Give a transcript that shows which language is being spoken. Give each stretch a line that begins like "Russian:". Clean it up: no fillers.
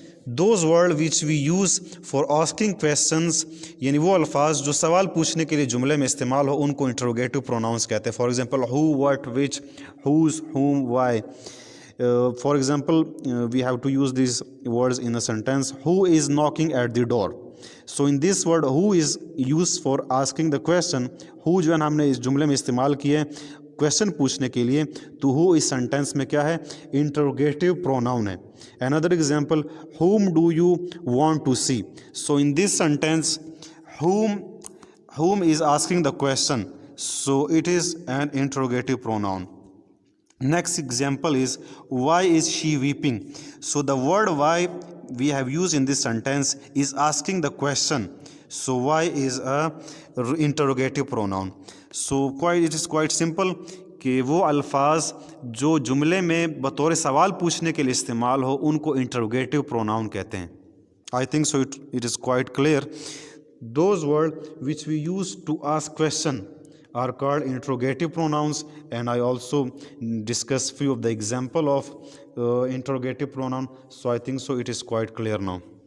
English: Those words which we use for asking questions,
Urdu: یعنی وہ الفاظ جو سوال پوچھنے کے لیے جملے میں استعمال ہو ان کو interrogative pronouns کہتے ہیں.
English: For example, who, what, which, whose, whom, why. For example, we have to use these words in a sentence. Who is knocking at the door? So in this word who is used for asking the question.
Urdu: Who جو ہے ہم نے اس جملے میں استعمال کیے question پوچھنے کے لیے, تو who اس سینٹینس میں کیا ہے, انٹروگیٹو پروناؤن ہے.
English: Another example, whom do you want to see? So in this sentence, whom is asking the question, so it is an interrogative pronoun. Next example is why is she weeping? So the word why we have used in this sentence is asking the question. So why is a interrogative pronoun. So it is quite simple
Urdu: کہ وہ الفاظ جو جملے میں بطور سوال پوچھنے کے لیے استعمال ہو ان کو انٹروگیٹو پروناؤن کہتے ہیں.
English: I think so it is quite clear. Those words which we use to ask question are called interrogative pronouns, and I also discuss few of the example of interrogative pronoun. So I think so it is quite clear now.